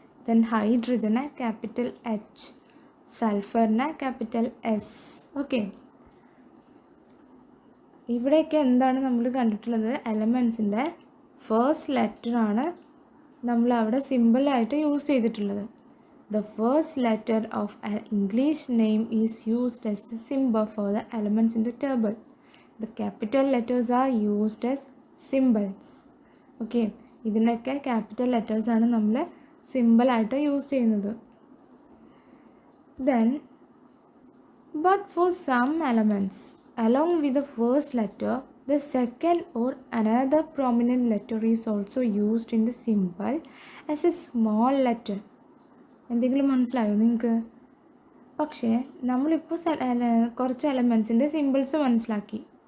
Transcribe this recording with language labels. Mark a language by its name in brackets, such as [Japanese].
[Malayalam] Then ഹൈഡ്രജന് capital H. സൾഫറിന് capital S. Okay, ഇവിടെയൊക്കെ എന്താണ് നമ്മൾ കണ്ടിട്ടുള്ളത്? എലമെൻസിൻ്റെ ഫസ്റ്റ് ലെറ്ററാണ് നമ്മൾ അവിടെ സിമ്പിളായിട്ട് യൂസ് ചെയ്തിട്ടുള്ളത്. [English] The first letter of an English name is used as the symbol for the elements in the table. The capital letters are used as symbols. [Malayalam] Okay, ഇതിനൊക്കെ capital ലെറ്റേഴ്സാണ് നമ്മൾ സിമ്പിളായിട്ട് യൂസ് ചെയ്യുന്നത്. [English] Then, but for some elements, along with the first letter, the second or another prominent letter is also used in the symbol as a small letter. [Malayalam] എന്തെങ്കിലും മനസ്സിലായോ നിങ്ങൾക്ക്? പക്ഷേ നമ്മളിപ്പോൾ കുറച്ച് എലമെൻസിൻ്റെ സിമ്പിൾസ് മനസ്സിലാക്കി.